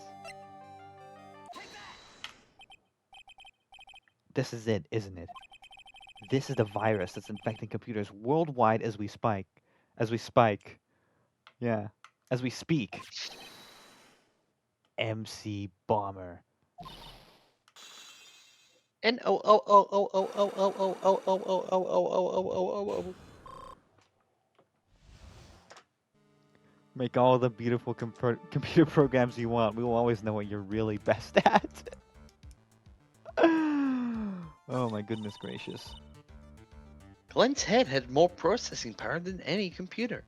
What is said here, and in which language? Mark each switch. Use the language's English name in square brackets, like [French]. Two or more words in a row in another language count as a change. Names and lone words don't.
[English] This is it, isn't it? This is the virus that's infecting computers worldwide as we spike. Yeah, as we speak. MC Bomber. N-O-O-O-O-O-O-O-O-O-O-O-O-O-O-O-O. Make all the beautiful computer programs you want. We will always know what you're really best at. Oh my goodness gracious. Glenn's head had more processing power than any computer.